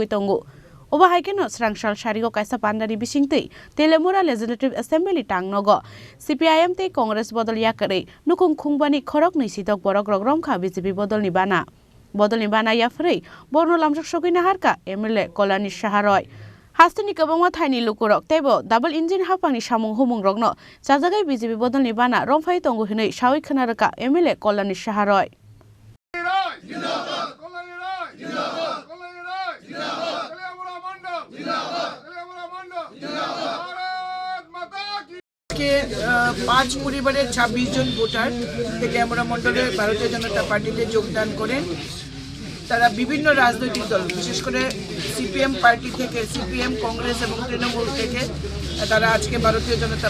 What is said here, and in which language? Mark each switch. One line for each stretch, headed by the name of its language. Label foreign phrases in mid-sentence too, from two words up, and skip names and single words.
Kok Borok: tongo oba haikeno srangshal sharigo kaisa pandari bisingtei Teliamura
English: Legislative Assembly
Kok Borok: Tangnogo CPIM te Congress Bodol yakarwi nukung khungbani Khorang ni sidok Borokrok Romkha BJP Bodol ni bana yafarwi borno lamjak sokina harka MLA Kolani Shaharoi Hastini kabama thaini lukurok tebo
English: double engine
Kok Borok: hapangni samung humung rokno jajagai BJP Bodol ni bana romphai tongo hinui sawi khanaraka MLA Kolani Shaharoi
Bangla: के 5 পরিবারের 26 জন ভোটার তেলিয়ামুরা মণ্ডলের ভারতীয় জনতা পার্টিতে যোগদান করেন তারা বিভিন্ন রাজনৈতিক দল বিশেষ করে সিপিএম পার্টি থেকে সিপিএম কংগ্রেস এবং তৃণমূল থেকে তারা আজকে ভারতীয় জনতা